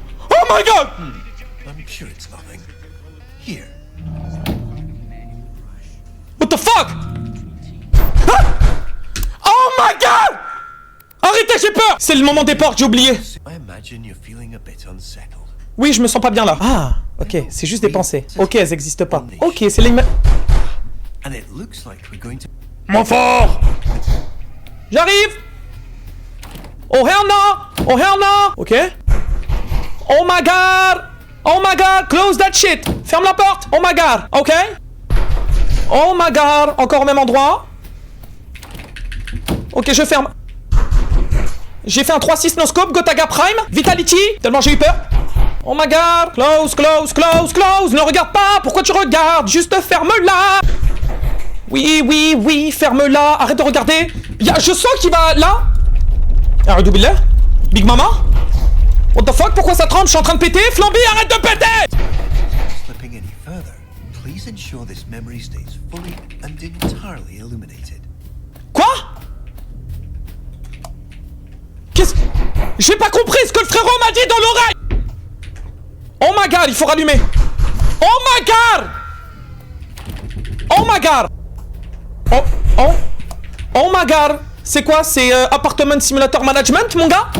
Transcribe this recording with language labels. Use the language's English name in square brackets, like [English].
[English] Oh my god! I'm sure it's nothing. Here. What the fuck? Ah! Oh my god! [French] Arrêtez, j'ai peur! C'est le moment des portes, j'ai oublié. [English] I imagine you're feeling a bit unsettled. [French] Oui, je me sens pas bien là. Ah, ok, c'est juste des pensées. Ok, elles existent pas. Ok, c'est les... [English] And it looks like we're going to... [French] Mon fort! J'arrive! [English] Oh hell no! Oh hell no! Ok. Oh my god! Oh my god! Close that shit! [French] Ferme la porte! [English] Oh my god! Ok? Oh my god! [French] Encore au même endroit. Ok, je ferme. J'ai fait un 3-6 no-scope, Gotaga Prime, Vitality, tellement j'ai eu peur. [English] Oh my god! Close, close, close, close! [French] Ne regarde pas! Pourquoi tu regardes? Juste ferme-la! Oui, oui, oui, ferme-la! Arrête de regarder! Je sens qu'il va là! Arrête billah! Big Mama? [English] What the fuck? [French] Pourquoi ça tremble? Je suis en train de péter! Flamby, arrête de péter! [English] Slipping any further, please ensure this memory stays fully and entirely illuminated. [French] Quoi? Qu'est-ce... J'ai pas compris ce que le frérot m'a dit dans l'oreille! [English] Oh my god, [French] il faut rallumer! [English] Oh my god! Oh my god! Oh my god! [French] C'est quoi? C'est Apartment Simulator Management, mon gars?